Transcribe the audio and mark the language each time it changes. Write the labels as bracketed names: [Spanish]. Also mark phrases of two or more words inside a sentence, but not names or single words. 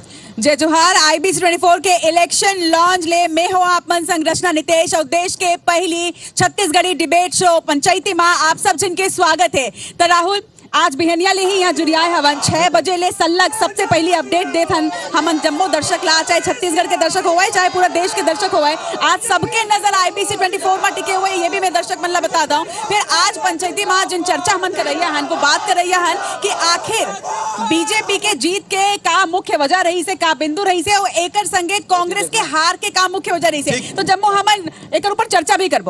[Chhattisgarhi] जय जोहार IBC 24 के इलेक्शन लॉन्च ले मैं हूं आप मन संग रचना नितेश और देश के पहली छत्तीसगढ़ी डिबेट शो पंचायती में आप सब जन के स्वागत है। तो राहुल आज बिहनिया ले ही यहाँ जुड़ियाए हवन 6 बजे ले सल्लग सबसे पहली अपडेट देथन हमन जम्मो दर्शक ला, चाहे छत्तीसगढ़ के दर्शक होवे चाहे पूरा देश के दर्शक होवे। आज सबके नजर IBC 24 में टिके हुए ये भी मैं दर्शक मन ला बता दूं। फिर आज पंचायती में जिन चर्चा हमन करैया हन को बात करैया हन कि आखिर बीजेपी के जीत के का मुख्य वजह रही से, का बिंदु रही से और एकर संगे कांग्रेस के हार के का मुख्य वजह रही से, तो जम्मो हमन एकर ऊपर चर्चा भी करबो।